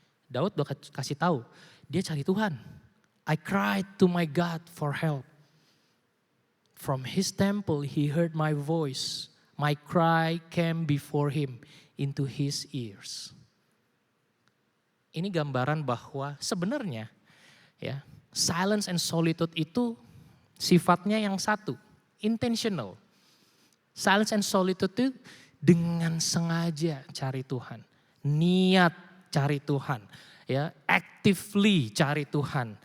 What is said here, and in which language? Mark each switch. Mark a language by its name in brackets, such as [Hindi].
[Indonesian] Daud udah kasih tahu, dia cari Tuhan. [English] I cried to my God for help. From his temple he heard my voice. My cry came before him into his ears. [Indonesian] Ini gambaran bahwa sebenarnya ya, silence and solitude itu sifatnya yang satu, intentional. Silence and solitude itu dengan sengaja cari Tuhan, niat cari Tuhan, ya, actively cari Tuhan.